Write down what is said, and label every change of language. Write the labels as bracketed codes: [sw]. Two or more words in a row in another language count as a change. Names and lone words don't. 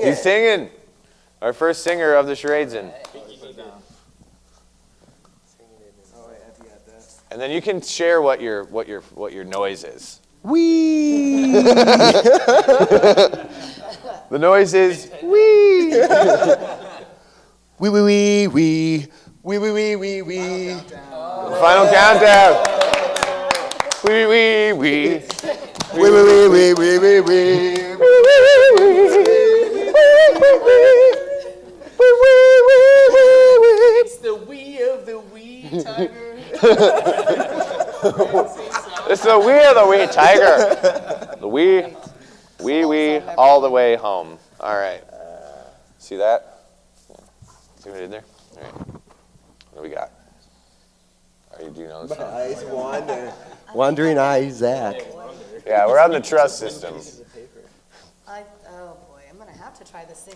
[en] He's singing. Our first singer of the charades in. And then you can share what your noise is. Wee. The noise is wee. Wee wee wee wee. Wee wee wee wee wee. Final countdown. Wee wee wee. Wee wee wee wee wee wee wee. It's the wee of the wee tiger. It's the wee of the wee tiger. wee, all the way home. All right. See that? See what I did there? All right. What do we got? Do you know this song? Eyes wander. Wandering eyes, Zach. Yeah, we're on the trust system. Oh boy, I'm gonna have to try this singing.